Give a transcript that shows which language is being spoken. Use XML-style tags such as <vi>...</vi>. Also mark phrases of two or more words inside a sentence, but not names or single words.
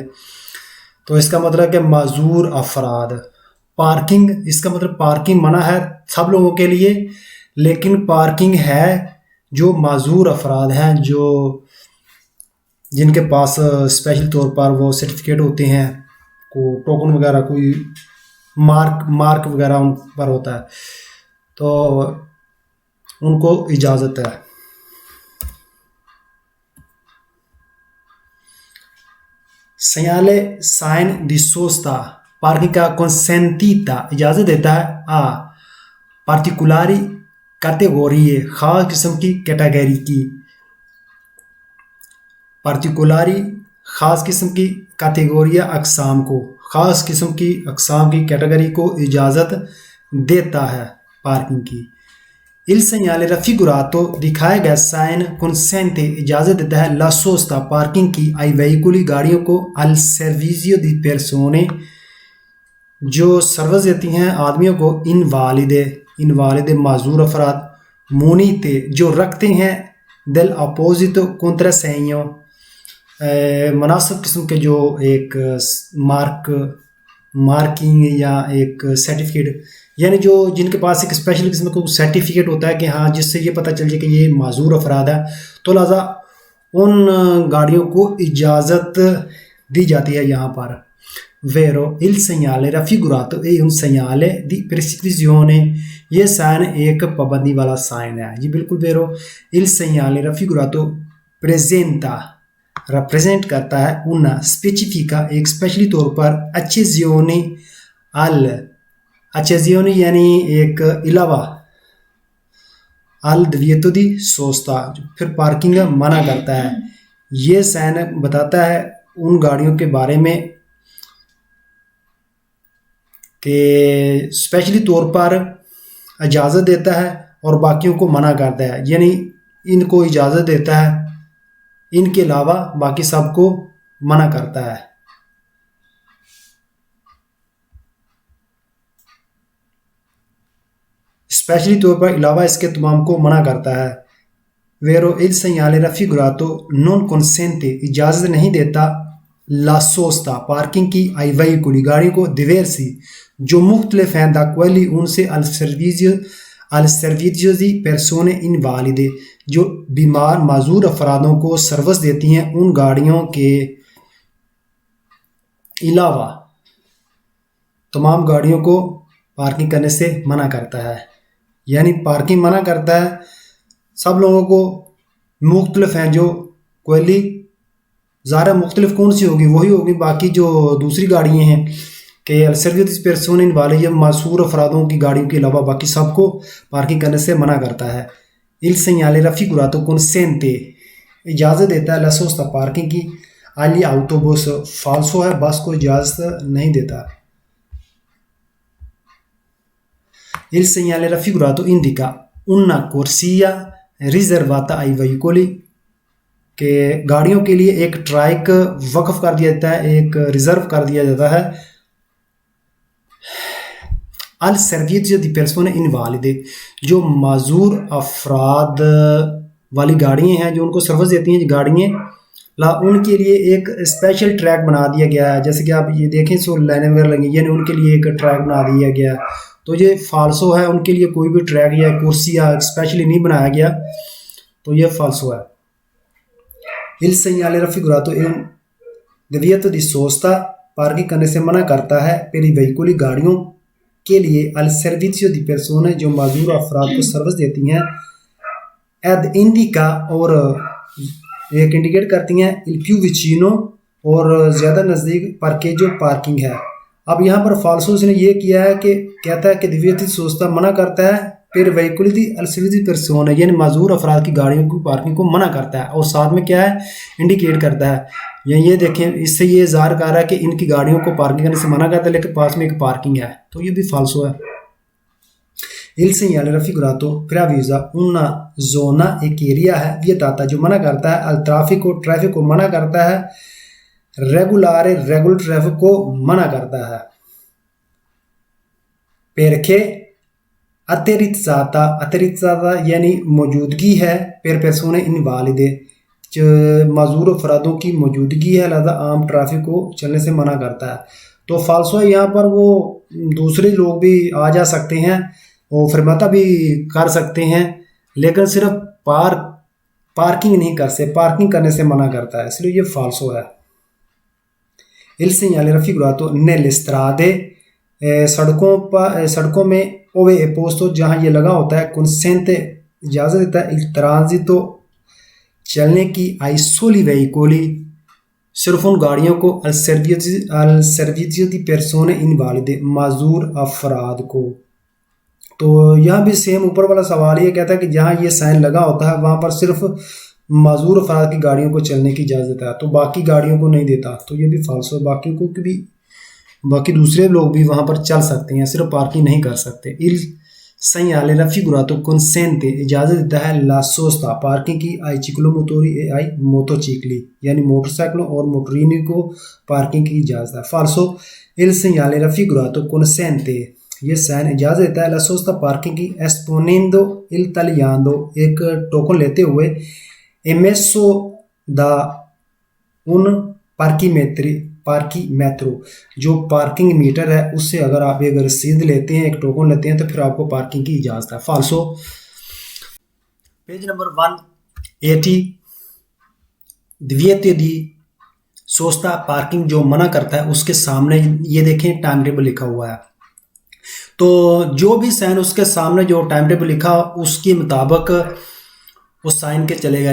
<ur>تو اس کا مطلب کہ مزدور افراد، پارکنگ، اس کا مطلب پارکنگ منع ہے سب لوگوں کے لیے، لیکن پارکنگ ہے جو مزدور افراد ہیں، جو جن کے پاس سپیشل طور پر وہ سرٹیفکیٹ ہوتے ہیں، کو ٹوکن وغیرہ، کوئی مارک وغیرہ ان پر ہوتا ہے، تو ان کو اجازت ہے.</ur> <it>segnale sign di sosta,</it> <ur>پارکنگ کا consentita، اجازت دیتا ہے</ur> <it>a particolari categorie,</it> <ur>خاص قسم کی کیٹیگری کی. پارٹیکولری، خاص قسم کی، کیٹیگوریا، اقسام کو، خاص قسم کی اقسام کی کیٹیگری کو اجازت دیتا ہے پارکنگ کی.</ur> <it>il segnale raffigurato,</it> <ur>دکھایا گیا سائن consente، اجازت دیتا ہے</ur> <it>la sosta,</it> <ur>پارکنگ کی</ur> <it>ai veicoli,</it> <ur>گاڑیوں کو</ur> <it>al servizio di persone,</it> <ur>جو سروس دیتی ہیں آدمیوں کو، انوالیدے معذور افراد، مونیتے، جو رکھتے ہیں</ur> <it>del opposito contrassegno,</it> <ur>مناسب قسم کے جو ایک مارکنگ یا ایک سرٹیفکیٹ، یعنی جو جن کے پاس ایک سپیشل قسم کا سرٹیفکیٹ ہوتا ہے کہ ہاں، جس سے یہ پتا چل جائے کہ یہ معذور افراد ہے، تو لہٰذا ان گاڑیوں کو اجازت دی جاتی ہے یہاں پر.</ur> <it>Vero, il segnale raffigurato è un segnale di prescrizione,</it> <ur>یہ سائن ایک پابندی والا سائن ہے۔ جی بالکل ویرو.</ur> <it>il segnale raffigurato presenta,</it> <ur>ریپریزنٹ کرتا ہے</ur> <it>una specifica,</it> <ur>ایک سپیشلی طور پر</ur> <it>accessione accessione</it> <ur>یعنی ایک علاوہ,</ur> <it>al divieto di sosta,</it> <ur>پھر پارکنگ منع کرتا ہے. یہ سائن بتاتا ہے ان گاڑیوں کے بارے میں کہ سپیشلی طور پر اجازت دیتا ہے اور باقیوں کو منع کرتا ہے، یعنی ان کو اجازت دیتا ہے، ان کے علاوہ باقی سب کو منع کرتا ہے. سپیشلی طور پر علاوہ اس کے تمام کو منع کرتا ہے.</ur> <it>वेरो il segnale raffigurato non consente,</it> <ur>اجازت نہیں دیتا</ur> <it>la sosta,</it> <ur>پارکنگ کی</ur> <it>ai veicoli,</it> <ur>گاڑی کو، diversi، جو مختلف ہیں,</ur> <it>da quelli उनसे, al servizio di persone invalide,</it> <ur>جو بیمار معذور افرادوں کو سروس دیتی ہیں، ان گاڑیوں کے علاوہ تمام گاڑیوں کو پارکنگ کرنے سے منع کرتا ہے. یعنی پارکنگ منع کرتا ہے سب لوگوں کو، مختلف ہیں جو کویلی، ظاہر مختلف کون سی ہوگی، وہی ہوگی باقی جو دوسری گاڑیاں ہیں کہ</ur> <it>al servizio di persone</it> <ur>والے، یہ ماسور افرادوں کی گاڑیوں کے علاوہ باقی سب کو پارکنگ کرنے سے منع کرتا ہے.</ur> <it>il segnale raffigurato consente,</it> <ur>اجازت دیتا ہے</ur> <it>la sosta,</it> <ur>پارکنگ کی,</ur> <it>agli autobus,</it> <ur>فالسو ہے، بس کو اجازت نہیں دیتا.</ur> <it>il segnale raffigurato indica una corsia riservata ai veicoli,</it> <ur>کے گاڑیوں کے لیے ایک ٹریک وقف کر دیا جاتا ہے، ایک ریزرو کر دیا جاتا ہے.</ur> <it>al servizio di persone invalide,</it> <ur>جو معذور افراد والی گاڑیاں ہیں، جو ان کو سروس دیتی ہیں گاڑیاں لا، ان کے لیے ایک سپیشل ٹریک بنا دیا گیا ہے. جیسے کہ آپ یہ دیکھیں، سو لائنیں وغیرہ لگی، یعنی ان کے لیے ایک ٹریک بنا دیا گیا. تو یہ فالسو ہے، ان کے لیے کوئی بھی ٹریک یا کرسی یا سپیشلی نہیں بنایا گیا، تو یہ فالسو ہے.</ur> <it>Il segnale raffigurato è un divieto di sosta,</it> <ur>پارکنگ کرنے سے منع کرتا ہے</ur> <it>per i veicoli,</it> <ur>گاڑیوں کے لیے,</ur> <it>al servizio di persone,</it> <ur>جو معذور افراد کو سروس دیتی ہیں,</ur> <it>ed indica,</it> <ur>اور ایک انڈیکیٹ کرتی ہیں,</ur> <it>il più vicino,</it> <ur>اور زیادہ نزدیک، parcheggio، پارکنگ ہے. اب یہاں پر فالسو اس نے یہ کیا ہے کہ کہتا ہے کہ</ur> <it>divieto di sosta</it> <ur>منع کرتا ہے پھر</ur> <it>veicoli di al servizio di persone,</it> <ur>یعنی معذور افراد کی گاڑیوں کی پارکنگ کو منع کرتا ہے، اور ساتھ میں کیا ہے، انڈیکیٹ کرتا ہے. یہ دیکھیں، اس سے یہ ظاہر کر رہا ہے کہ ان کی گاڑیوں کو پارکنگ کرنے سے منع کرتا ہے، لیکن پاس میں ایک پارکنگ ہے، تو یہ بھی فالسو ہے.</ur> <it>Il segnale raffigurato preavvisa una zona,</it> <ur>ایک ایریا ہے vietata، جو منع کرتا ہے,</ur> <it>al traffico,</it> <ur>ٹریفک کو منع کرتا ہے، regolare، ریگولر ٹریفک کو منع کرتا ہے، perché اتیریکتا یعنی موجودگی ہے,</ur> <it>per persone invalide,</it> <ur>جو معذور افرادوں کی موجودگی ہے، لہٰذا عام ٹریفک کو چلنے سے منع کرتا ہے. تو فالسو ہے، یہاں پر وہ دوسرے لوگ بھی آ جا سکتے ہیں اور فرماتا بھی کر سکتے ہیں، لیکن صرف پارکنگ نہیں کر سکتے، پارکنگ کرنے سے منع کرتا ہے، اس لیے یہ فالسو ہے.</ur> <it>Il segnale raffigurato nelle strade,</it> <ur>سڑکوں میں</ur> <it>ove è posto,</it> <ur>جہاں یہ لگا ہوتا ہے، consente، اجازت دیتا ہے,</ur> <it>il transito,</it> <ur>چلنے کی,</ur> <it>ai soli veicoli,</it> <ur>صرف ان گاڑیوں کو,</ur> <it>al servizio di persone invalide,</it> <ur>معذور افراد کو. تو یہاں بھی سیم اوپر والا سوال یہ کہتا ہے کہ جہاں یہ سائن لگا ہوتا ہے وہاں پر صرف معذور افراد کی گاڑیوں کو چلنے کی اجازت دیتا ہے، تو باقی گاڑیوں کو نہیں دیتا، تو یہ بھی فالسو ہے. باقی کو بھی، باقی دوسرے لوگ بھی وہاں پر چل سکتے ہیں، صرف پارکنگ نہیں کر سکتے.</ur> <it>Il segnale raffigurato consente,</it> <ur>اجازت دیتا ہے,</ur> <it>la sosta,</it> <ur>پارکنگ کی,</ur> <it>ai ciclomotori e ai motocicli,</it> <ur>یعنی موٹرسائیکلوں اور موٹرینی کو پارکنگ کی اجازت ہے. فالسو,</ur> <it>il segnale raffigurato consente,</it> <ur>یہ سائن اجازت دیتا ہے,</ur> <it>la sosta,</it> <ur>پارکنگ کی,</ur> <it>esponendo il tagliando,</it> <ur>ایک ٹوکن لیتے ہوئے,</ur> <it>emesso da un parchimetro,</it> <ur>جو پارکنگ میٹر ہے، اس سے اگر آپ ایک رسید لیتے ہیں، ایک ٹوکن لیتے ہیں، تو پھر آپ کو پارکنگ کی اجازت ہے۔ فالسو. پیج نمبر 180,</ur> <it>divieto di sosta,</it> <ur>پارکنگ جو منع کرتا ہے، اس کے سامنے یہ دیکھیں ٹائم ٹیبل لکھا ہوا ہے، تو جو بھی سائن اس کے سامنے جو ٹائم ٹیبل لکھا اس کے مطابق اس سائن کے چلے گا.</ur>